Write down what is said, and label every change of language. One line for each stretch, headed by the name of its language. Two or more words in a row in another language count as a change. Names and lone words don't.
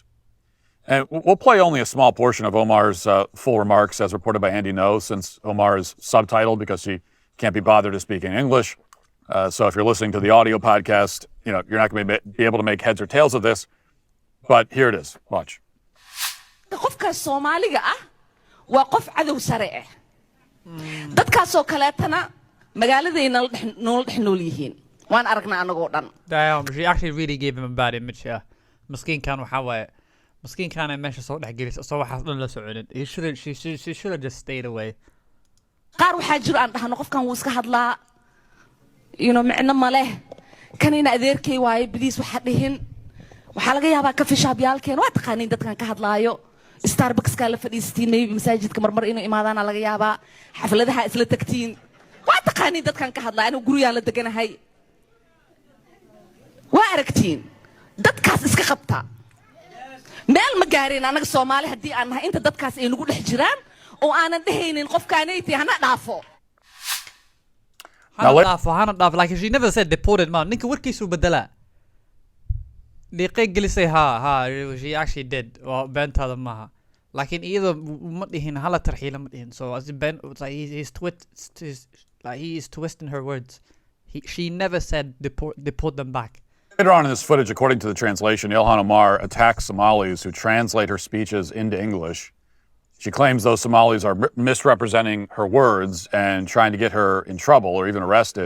English: And we'll play only a small portion of Omar's full remarks as reported by Andy No, since Omar is subtitled because she can't be bothered to speak in English. So if you're listening to the audio podcast, you know, you're not going to be able to make heads or tails of this. But here it is. Watch.
Somali: waa qof cadow sare ah dadkaas oo kaleetana magaaladayna nool dhex nool yihiin waan aragnaa anagoo dhan.
English: Damn, she actually really gave him a bad image here.
Somali: Miskiin kan waxa waaye miskiin kan ay meesha soo dhex gelisay soo waxa dhan la soconin.
English: She should have just stayed away.
Somali: qaar waxaa jiro aan dhahno qofkan wuu iska hadlaa micno ma leh kanina adeerkay waaye bidiis waxa dhihin waxaa laga yaabaa ka fishaabyaalkeen waa taqaaniin dadkan ka hadlaayo starbucks-ka la fadhiistiin masaajidka marmar inuu imaadaana laga yaabaa xafladaha isla tagtiin waa taqaaniin dadkan ka hadlaa anigu guriyaan la deganahay waa aragtiin dadkaas iska qabta meel ma gaareen anaga Soomaali hadii aan nahay inta dadkaas ay nagu dhex jiraan oo aanan dhehaynin qofkaanaytii hana dhaafo hana dhaafo
English: like she never said deported man
Somali: ninka warkiisu bedela liqay gelisay
English: ha she actually did
Somali: bentada maaha laakiin iyadoo ma dhihin hala tarxiila ma dhihin
English: so as ben he is twisting her words she never said deport them back. Later on in this footage, according to the translation, Ilhan Omar attacks Somalis who translate her speeches into English. She claims those Somalis are misrepresenting her words and trying to get her in trouble or even arrested.